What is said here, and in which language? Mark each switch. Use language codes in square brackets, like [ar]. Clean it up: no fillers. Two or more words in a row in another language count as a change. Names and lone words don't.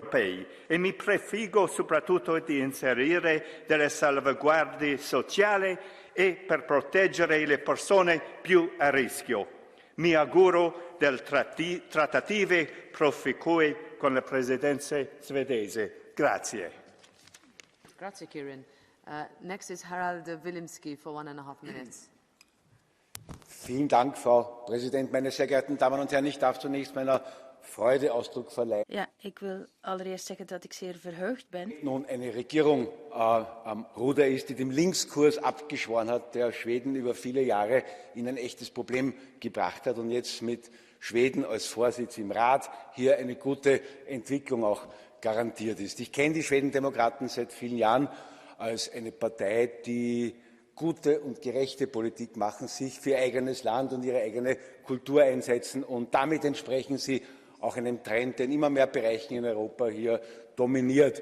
[it] E mi prefigo soprattutto di inserire delle salvaguardie sociali e per proteggere le persone più a rischio. Mi auguro delle trattative proficue con la Presidenza svedese. Grazie. Grazie, Kieran. [en] Next is Harald Wilimski for 1.5 minutes. [de] Vielen Dank, Frau Präsidentin, meine sehr geehrten Damen und Herren. Ich darf zunächst meiner Freude Ausdruck verleihen. [nl] Ja, ik wil allereerst zeggen dat ik zeer verheugd ben. [de] Nun eine Regierung am Ruder ist, die dem Linkskurs abgeschworen hat, der Schweden über viele Jahre in ein echtes Problem gebracht hat und jetzt mit Schweden als Vorsitz im Rat hier eine gute Entwicklung auch garantiert ist. Ich kenne die Schwedendemokraten seit vielen Jahren als eine Partei, die gute und gerechte Politik machen, sich für ihr eigenes Land und ihre eigene Kultur einsetzen und damit entsprechen sie auch einem Trend, der in immer mehr Bereichen in Europa hier dominiert.